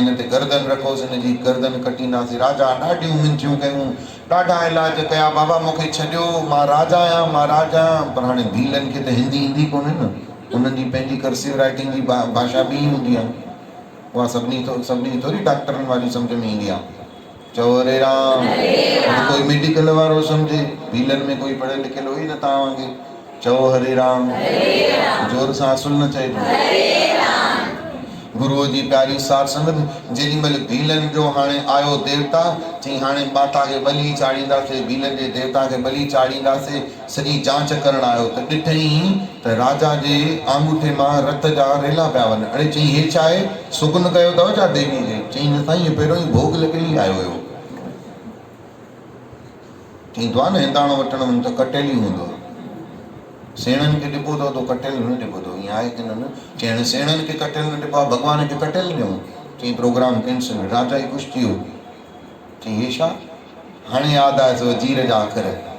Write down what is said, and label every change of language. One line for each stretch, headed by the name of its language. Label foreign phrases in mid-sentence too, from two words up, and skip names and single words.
Sindhi: हिन ते गर्दन रखोसि हिन जी गर्दन कटींदासीं राजा ॾाढियूं मिंथियूं कयूं ॾाढा इलाज कया बाबा मूंखे छॾियो मां राजा आहियां पर हाणे भीलन खे त हिंदी ईंदी कोन्हे न उन्हनि जी पंहिंजी
English: cursive writing
Sindhi: जी भाषा ॿी हूंदी आहे उहा सभिनी थोरी डॉक्टरनि वारी सम्झ में ईंदी आहे चओ हरे राम कोई मेडिकल वारो सम्झे भीलन में कोई पढ़ियल लिखियल हुई न तव्हां वांगुरु चओ हरे राम जोर सां असुल न चइजो गुरुअ जी प्यारी सार संगत जेॾीमहिल भीलन जो हाणे आयो देवता चई हाणे माता खे बली चाढ़ींदासीं भीलन जे देवता खे बली चाढ़ींदासीं सॼी जांच करण आयो त ॾिठईं त राजा जे आंगूठे मां रत जा रेला पिया वञनि अड़े चई हे छा आहे सुगुन कयो अथव छा देवी खे चई न साईं पहिरियों ई भोग लॻियल ई आयो हुयो थींदो आहे न हिंदाणो वठण वञ त कटियल ई हूंदो सेणनि खे ॾिबो अथव त कटियल न ॾिबो अथव ईअं आहे की न चइण सेणनि खे कटियल न ॾिबो आहे भॻवान खे कटियल ॾियूं चई
English: program cancel
Sindhi: राजा ई ख़ुशि थी वियो चई हे छा हाणे यादि आहे वज़ीर जा अखर